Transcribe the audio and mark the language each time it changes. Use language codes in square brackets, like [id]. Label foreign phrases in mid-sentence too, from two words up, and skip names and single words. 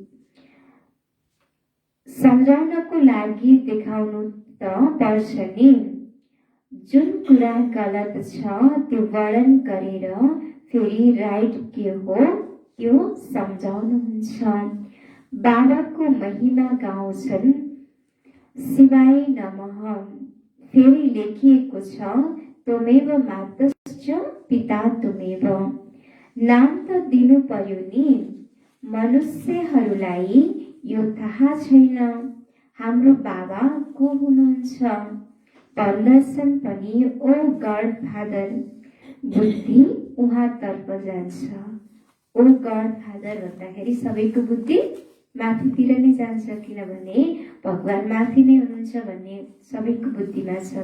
[ne] सम्झाउनको लागि देखाउनु त पर्छ नि। जुन कुरा गलत छ त्यो वर्णन गरेर फेरि राइट के हो त्यो सम्झाउनुहुन्छ। बाबाको महिमा गाउँछन्, [sa] शिवाय नमः। [ne] फेरि लेखिएको छ, [sa] त्वमेव मातश्च पिता त्वमेव। [ne] नाम त दिनु पर्यो नि। मनुष्यहरूलाई यो थाहा छैन हाम्रो बाबा को हुनुहुन्छ। भन्दछन् पनि [en] O God Father. [ne] बुद्धि उहाँतर्फ जान्छ। [en] O God Father [ne] भन्दाखेरि सबैको बुद्धि माथितिर नै जान्छ, किनभने भगवान माथि नै हुनुहुन्छ भन्ने सबैको बुद्धिमा छ।